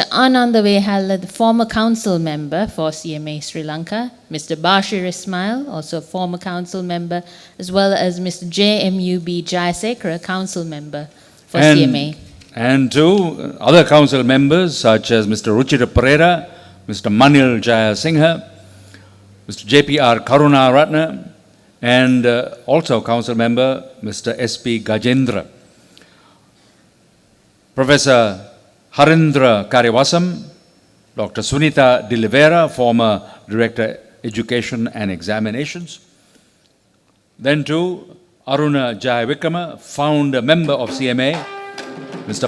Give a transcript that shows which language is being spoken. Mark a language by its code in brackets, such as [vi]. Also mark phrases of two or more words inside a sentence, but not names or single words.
[en] Ananda Vehalla, the former Council Member for CMA Sri Lanka, Mr. Bashir Ismail, also a former Council Member, as well as Mr. J.M.U.B. Jayasekara, Council Member for CMA. And to other Council Members such as Mr. Ruchira Pereira, Mr. Manil Jayasinghe, Mr. J.P.R. Karunaratne, and also Council Member Mr. S.P. Gajendra. Professor Harindra Karyavasam, Dr. Sunita Dilivera, former Director Education and Examinations. Then to Aruna Jayavikrama, founder member of CMA, Mr.